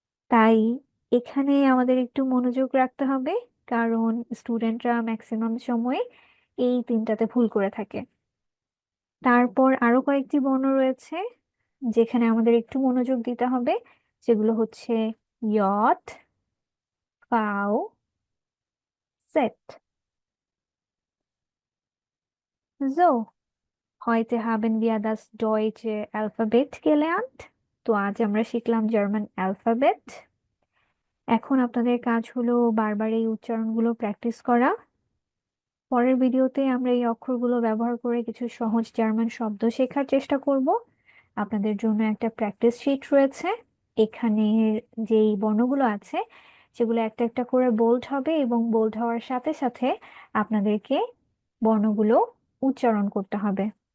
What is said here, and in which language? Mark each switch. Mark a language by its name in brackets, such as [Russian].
[Bangla] তাই এখানে আমাদের একটু মনোযোগ রাখতে হবে, কারণ স্টুডেন্টরা ম্যাক্সিমাম সময় এই তিনটাতে ভুল করে থাকে। তারপর আরো কয়েকটি বর্ণ রয়েছে যেখানে আমাদের একটু মনোযোগ দিতে হবে, যেগুলো হচ্ছে ইয়ট, ফাও, set. [German] So, heute haben wir das deutsche Alphabet gelernt. [Bangla] তো আজ আমরা শিখলাম জার্মান অ্যালফাবেট। এখন আপনাদের কাজ হলো বারবার এই উচ্চারণগুলো প্র্যাকটিস করা। পরের ভিডিওতে আমরা এই অক্ষরগুলো ব্যবহার করে কিছু সহজ জার্মান শব্দ শেখার চেষ্টা করব। আপনাদের জন্য একটা প্র্যাকটিস শিট রয়েছে। এখানে যেই বর্ণগুলো আছে সেগুলো একটা একটা করে বোল্ড হবে, এবং বোল্ড হওয়ার সাথে সাথে আপনাদেরকে বর্ণগুলো উচ্চারণ করতে হবে।